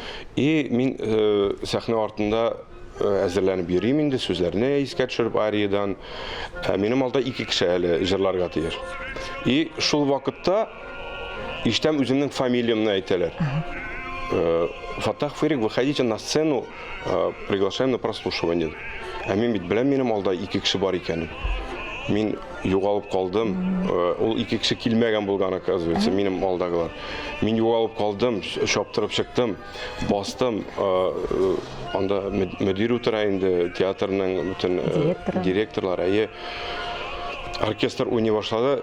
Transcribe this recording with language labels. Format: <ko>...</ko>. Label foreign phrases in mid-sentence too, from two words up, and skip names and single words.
<tt>И мин сәхнә артында әзерләнеп йөрим инде, сүзләрне искә төшереп ариyaдан. Минем алда 2 кеше әле җырларга тиеш. И шул вакытта ишетәм үземнең фамилиямны әйтәләр. Фаттахов Ирек,</tt> <ru>выходите на сцену, приглашаем на прослушивание.</ru> <tt>Мин бит беләм, минем алда 2 кеше бар икәнен. Мин югалып калдым. Ул 2 кеше килмәгән булган, оказывается, минем алдагылар. Мин югалып калдым, шаптырып чыктым, бастым. Анда мөдир утыра инде, театрның бүтән директорлар, оркестр уйный башлады.</tt>